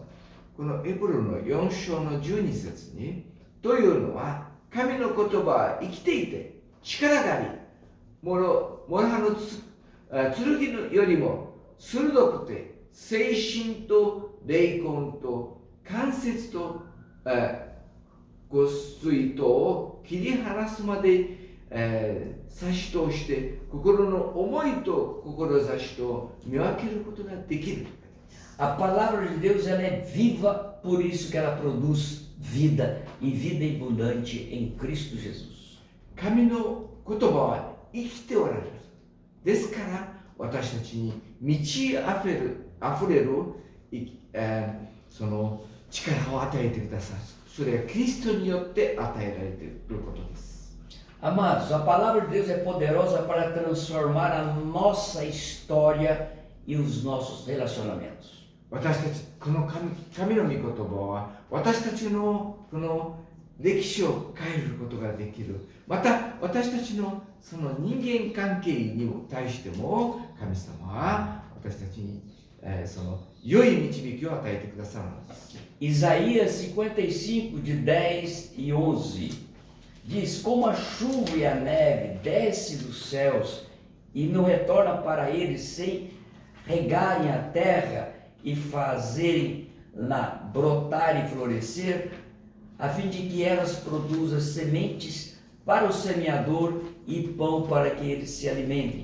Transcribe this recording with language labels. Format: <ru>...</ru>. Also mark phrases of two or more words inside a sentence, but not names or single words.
<ja>このエブロの4章の12節に、というのは神の言葉は生きていて力があり、もろ刃の剣のよりも鋭くて、精神と霊魂と関節と骨髄とを切り離すまで、差し通して心の思いと志と見分けることができる。</ja> <pt>A palavra de Deus ela é viva, por isso que ela produz vida e vida abundante em Cristo Jesus.</pt> <ja>神の言葉は生きておられる。ですから私たちに満ち溢れる、その力を与えてくださる。それはキリストによって与えられていることです。</ja> <pt>Amados, a palavra de Deus é poderosa para transformar a nossa história e os nossos relacionamentos.</pt> <ja>私たち、この神の御言葉は私たちのこの歴史を変えることができる。また私たちのその人間関係に対しても神様は私たちに、その良い導きを与えてくださるのです。</ja> <pt>Isaías 55, de 10 e 11 diz: Como a chuva e a neve desce dos céus e não retorna para eles sem regarem a terra e fazerem-la brotar e florescer, a fim de que elas produzam sementes para o semeador e pão para que eles se alimentem.</pt>